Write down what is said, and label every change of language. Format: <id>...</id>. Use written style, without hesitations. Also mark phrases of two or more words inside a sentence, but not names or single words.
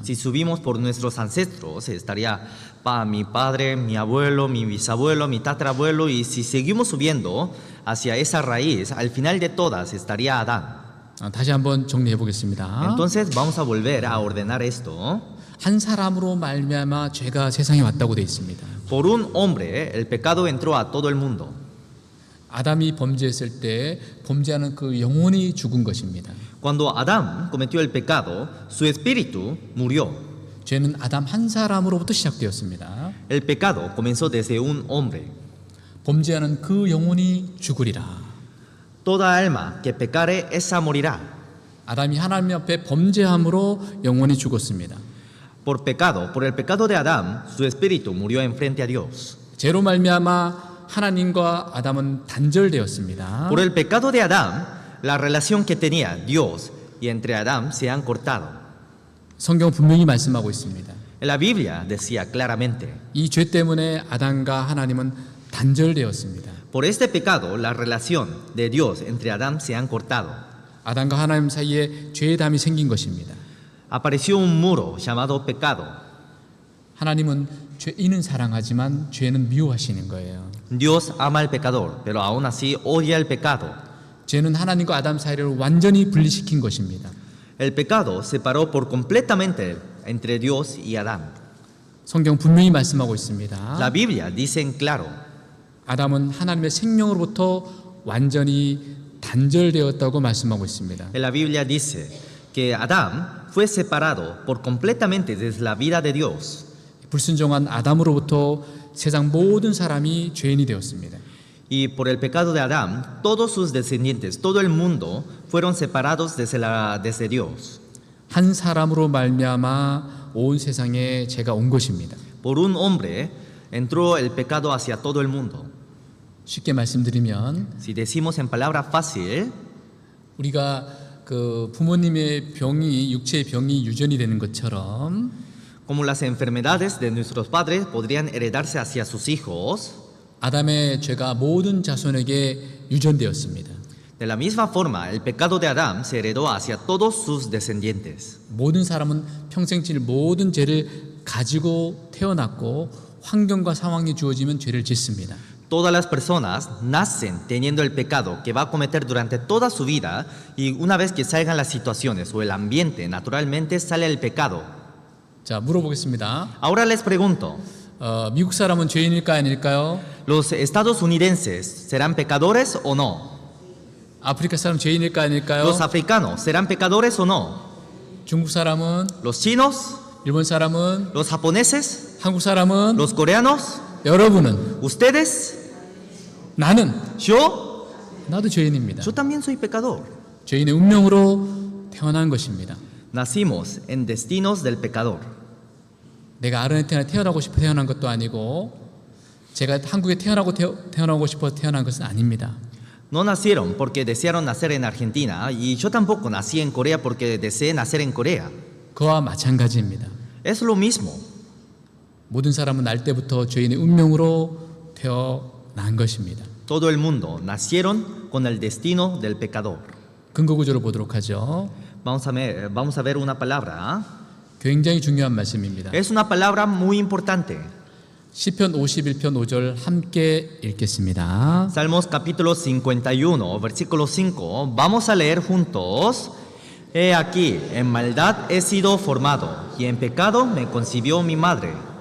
<es>Si subimos por nuestros ancestros, estaría mi padre, mi abuelo, mi bisabuelo, mi tatarabuelo, y si seguimos subiendo hacia esa raíz, al final de todas estaría Adán.</es> <ko>다시 한번 정리해 보겠습니다.</ko> <es>Entonces vamos a volver a ordenar esto.</es> <ko>한 사람으로 말미암아 죄가 세상에 왔다고 되어 있습니다.</ko> <es>Por un hombre el pecado entró a todo el mundo.</es> <ko>아담이 범죄했을 때 범죄하는 그 영혼이 죽은 것입니다.</ko> <es>Cuando Adán cometió el pecado, su espíritu murió.</es> <ko>죄는 아담 한 사람으로부터 시작되었습니다.</ko> <es>El pecado comenzó desde un hombre.</es> <ko>범죄하는 그 영혼이 죽으리라.</ko> <es>Toda alma que pecare, esa morirá.</es> <ko>아담이 하나님 앞에 범죄함으로 영혼이 죽었습니다.</ko> <es>Por el pecado de Adán, su espíritu murió en frente a Dios.</es> <ko>죄로 말미암아 하나님과 아담은 단절되었습니다.</ko> <es>Por el pecado de Adán, la relación que tenía Dios y entre Adán se han cortado.</es> <ko>성경 분명히 말씀하고 있습니다.</ko> <es>La Biblia decía claramente,</es> <ko>이 죄 때문에 아담과 하나님은 단절되었습니다.</ko> <es>por este pecado, la relación de Dios entre Adán se han cortado.</es> <ko>아담과 하나님 사이에 죄의 담이 생긴 것입니다.</ko> <es>Apareció un muro llamado pecado.</es> <ko>하나님은 죄인은 사랑하지만 죄는 미워하시는 거예요.</ko> <es>Dios ama al pecador, pero aún así odia el pecado.</es> <ko>죄는 하나님과 아담 사이를 완전히 분리시킨 것입니다.</ko> <es>El pecado separó por completamente entre Dios y Adán.</es> <ko>성경 분명히 말씀하고 있습니다.</ko> <es>La Biblia dice en claro,</es> <ko>아담은 하나님의 생명으로부터 완전히 단절되었다고 말씀하고 있습니다.</ko> <es>en la Biblia dice que Adán fue separado por completamente desde la vida de Dios.</es> <ko>불순종한 아담으로부터 세상 모든 사람이 죄인이 되었습니다.</ko> <es>Y por el pecado de Adán, todos sus descendientes, todo el mundo, fueron separados desde Dios.</es> <ko>한 사람으로 말미암아 온 세상에 죄가 온 것입니다.</ko> <es>Por un hombre entró el pecado hacia todo el mundo.</es> <ko>쉽게 말씀드리면</ko> <es>Si decimos en palabra fácil,</es> <ko>우리가 그 부모님의 병이 육체의 병이 유전이 되는 것처럼</ko> <es>como las enfermedades de nuestros padres podrían heredarse hacia sus hijos,</es> <ko>아담의 죄가 모든 자손에게 유전되었습니다.</ko> <es>de la misma forma, el pecado de Adán se heredó hacia todos sus descendientes.</es> <ko>모든 사람은 평생 질 모든 죄를 가지고 태어났고 환경과 상황이 주어지면 죄를 짓습니다.</ko> <es>Todas las personas nacen teniendo el pecado que va a cometer durante toda su vida y una vez que salgan las situaciones o el ambiente, naturalmente sale el pecado.</es> <ko>자, 물어보겠습니다.</ko> <es>Ahora les pregunto,</es> <ko>미국 사람은 죄인일까 아닐까요?</ko> <es>¿los estadounidenses serán pecadores o no?</es> <ko>아프리카 사람 죄인일까 아닐까요?</ko> <es>¿Los africanos serán pecadores o no?</es> <ko>중국 사람은,</ko> <es>¿Los chinos?</es> <ko>일본 사람은,</ko> <es>¿Los japoneses?</es> <ko>한국 사람은,</ko> <es>¿Los coreanos?</es> <ko>여러분은,</ko> <es>¿Ustedes?</es> <ko>나는,</ko> <es>¿Yo?</es> <ko>나도 죄인입니다.</ko> <es>Yo también soy pecador.</es> <ko>죄인의 운명으로 태어난 것입니다.</ko> <es>Nacimos en destinos del pecador.</es> <ko>내가 아르헨티나에 태어나고 싶어 태어난 것도 아니고 제가 한국에 태어나고 싶어 태어난 것은 아닙니다.</ko> <es>No nacieron porque desearon nacer en Argentina y yo tampoco nací en Corea porque deseé nacer en Corea.</es> <ko>그와 마찬가지입니다.</ko> <es>Es lo mismo.</es> <ko>모든 사람은 날 때부터 죄인의 운명으로 태어난 것입니다.</ko> <es>Todo el mundo nacieron con el destino del pecador.</es> <ko>근거 구조를 보도록 하죠.</ko> <es>Vamos a ver una palabra.</es> <ko>굉장히 중요한 말씀입니다.</ko> <es>Es una palabra muy importante.</es> <ko>시편 51편 5절 함께 읽겠습니다.</ko> <es>Salmos capítulo 51, versículo 5. Vamos a leer juntos. He aquí, en maldad he sido formado, y en pecado me concibió mi madre.</es>